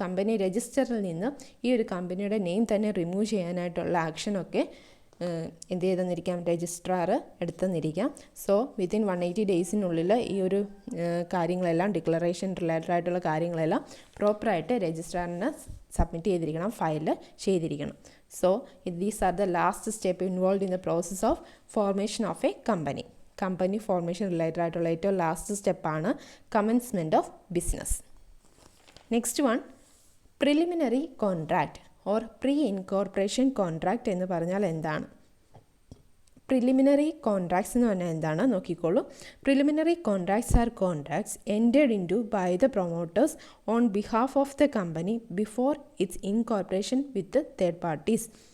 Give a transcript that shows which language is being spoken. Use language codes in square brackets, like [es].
[ml] Company രജിസ്റ്ററിൽ നിന്ന് ഈ ഒരു കമ്പനിയുടെ നെയിം തന്നെ റിമൂവ് ചെയ്യാനായിട്ടുള്ള ആക്ഷനൊക്കെ എന്ത് ചെയ്തെന്നിരിക്കാം, രജിസ്ട്രാർ എടുത്തെന്നിരിക്കാം. സോ വിത്തിൻ 180 ഡേയ്സിനുള്ളിൽ ഈ ഒരു കാര്യങ്ങളെല്ലാം ഡിക്ലറേഷൻ റിലേറ്റഡ് ആയിട്ടുള്ള കാര്യങ്ങളെല്ലാം പ്രോപ്പറായിട്ട് രജിസ്ട്രാറിന് സബ്മിറ്റ് ചെയ്തിരിക്കണം, ഫയൽ ചെയ്തിരിക്കണം. [en] So these are the last step involved in the process of formation of a company. [ml] Company formation related ആയിട്ടുള്ള ഏറ്റവും ലാസ്റ്റ് സ്റ്റെപ്പാണ് commencement of business. Next one, preliminary contract or pre incorporation contract എന്ന് പറഞ്ഞാൽ എന്താണ്? [en] preliminary contracts [ml] എന്ന് പറഞ്ഞാൽ എന്താണ് നോക്കിക്കോളൂ. [en] Preliminary contracts are contracts entered into by the promoters on behalf of the company before its incorporation with third parties.